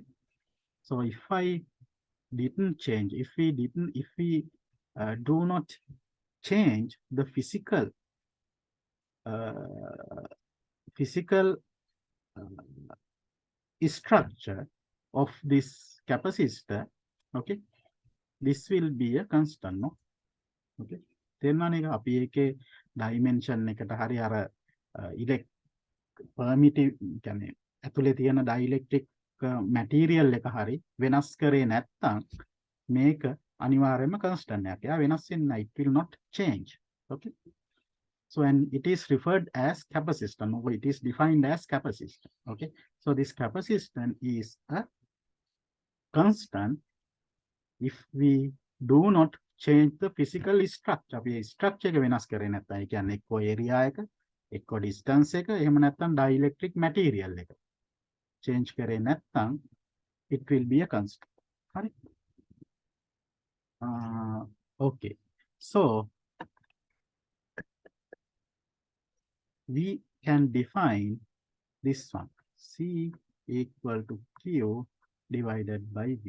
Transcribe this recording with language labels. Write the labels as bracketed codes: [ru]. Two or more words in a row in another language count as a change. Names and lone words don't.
[en] So if I didn't change, if we do not change the uh, physical structure of this capacitor, okay, this will be a constant, no? [si] Okay. තේරුණානේ එක අපි ඒකේ dimension එකට හරි අර permittive කියන්නේ ඇතුලේ තියෙන [en] dielectric material [si] එක හරි වෙනස් කරේ නැත්නම් මේක අනිවාර්යයෙන්ම constant එකක්. එයා වෙනස් වෙන්නේ නැහැ. [en] It will not change. Okay. So, and it is referred as capacitance, or it is defined as capacitance. Okay. So, this capacitance is a constant if we do not change the physical structure. [si] අපි structure එක වෙනස් කරේ නැත්නම් ඒ කියන්නේ එක්ක area එක, එක්ක distance එක, එහෙම නැත්නම් [en] dielectric material [si] එක change කරේ නැත්නම් [en] it will be a constant. [si] හරි. [en] Okay. So, we can define this one, C equal to Q divided by V.